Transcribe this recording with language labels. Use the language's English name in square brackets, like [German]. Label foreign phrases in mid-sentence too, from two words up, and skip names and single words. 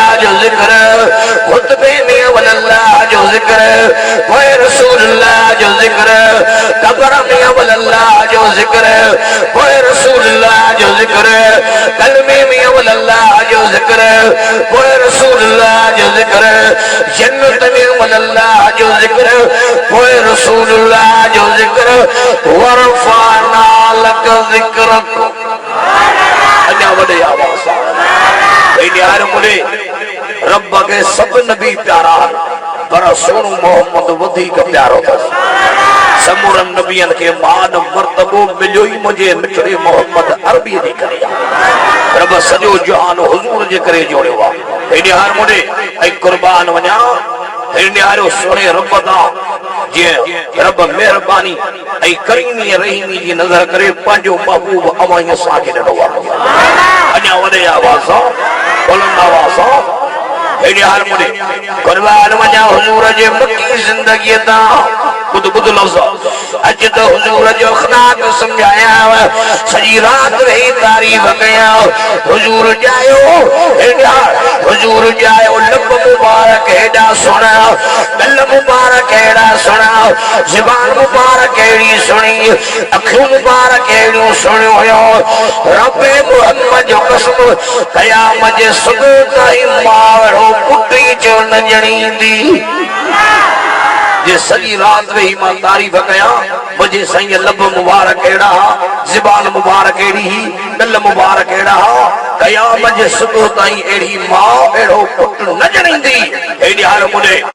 [Sindhi] जो जिक्र खुतबे में अवल अल्लाह जो जिक्र पोए रसूलुल्लाह जो जिक्र कब्र में अवल अल्लाह जो जिक्र पोए रसूलुल्लाह जो जिक्र कलमे में अवल अल्लाह जो जिक्र पोए रसूलुल्लाह जो जिक्र जन्नत में अवल अल्लाह जो जिक्र पोए रसूलुल्लाह जो जिक्र [Arabic] ورفعنا لك ذكرك [Sindhi] अञा वॾे आवाज़ यार मुझे रब के सब नबी प्यारा पर सोनू मोहम्मद वधीक प्यारो समूरन नबियन के मान मर्तबो मिलियो ही मुझे मिठड़े मोहम्मद अरबी जी करे रब सॼो जहान हुजूर जे करे जोड़ियो आहे यार मुझे ऐ कुर्बान वञा न्यारो सोने रब दा जे रब मेहरबानी ऐ करीमी रहीमी जी नजर करे पंजो महबूब अवाई असां के ॾिनो आहे अञा वॾे आवाज़ बुलंद आवाज़ यार मुझे कुर्बान वञा हुजूर जे मक्की जिंदगी दा बुध बुध लफ्ज़ अज तो हुजूर जो अखलाक समझाया सजी रात रही तारीफ कया हुजूर जायो हुजूर जायो लब मुबारक हेडा सुना गल मुबारक हेडा सुना ज़बान मुबारक हेड़ी सुनी अखियूं मुबारक हेड़ियूं सुनियो हुयो रब्बे मुहम्मद जो कसम क़यामत जे सुबुह ताईं मावड़ो पुटी जो न ॼणींदी जे सॼी रात वेही मां तारीफ़ कया मुझे साईं लब मुबारक अहिड़ा ज़बान मुबारक अहिड़ी गल मुबारक अहिड़ा क़यामत जे सुबुह ताईं अहिड़ी मां अहिड़ो पुट न ॼणींदी हेॾी हार मुझे